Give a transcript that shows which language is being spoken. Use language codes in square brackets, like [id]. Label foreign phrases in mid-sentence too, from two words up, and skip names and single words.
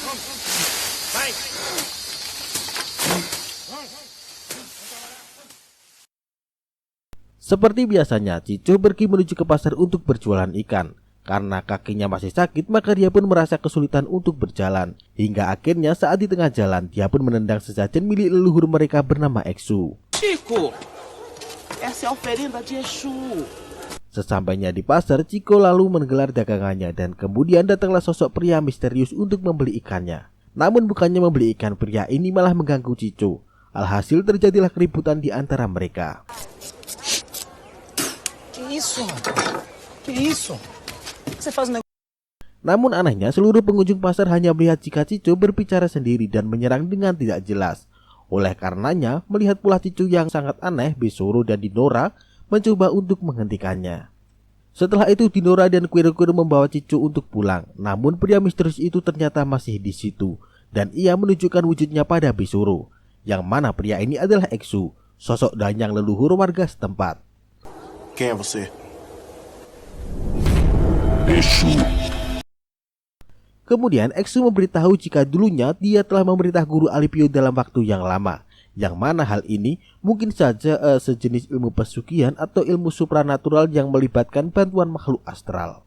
[id] Seperti biasanya, Cico pergi menuju ke pasar untuk berjualan ikan. Karena kakinya masih sakit, maka dia pun merasa kesulitan untuk berjalan. Hingga akhirnya saat di tengah jalan, dia pun menendang sesajen milik leluhur mereka bernama Exu. [pt] Chico, essa é a oferenda de Exu. [id] Sesampainya di pasar, Cico lalu menggelar dagangannya dan kemudian datanglah sosok pria misterius untuk membeli ikannya. Namun bukannya membeli ikan, pria ini malah mengganggu Cico. Alhasil terjadilah keributan di antara mereka. [pt] Que isso? Que isso? Você faz um negócio. [id] Namun anehnya, seluruh pengunjung pasar hanya melihat jika Cico berbicara sendiri dan menyerang dengan tidak jelas. Oleh karenanya, melihat pula Cico yang sangat aneh, Besoro dan Dinora mencoba untuk menghentikannya. Setelah itu, Dinora dan Quero membawa Cico untuk pulang. Namun pria misterius itu ternyata masih di situ dan ia menunjukkan wujudnya pada Besoro, yang mana pria ini adalah Exu, sosok danyang leluhur warga setempat. [pt] Quem é você? [id] Kemudian Exu memberitahu jika dulunya dia telah memerintah guru Alipio dalam waktu yang lama, yang mana hal ini mungkin saja sejenis ilmu pesugihan atau ilmu supranatural yang melibatkan bantuan makhluk astral.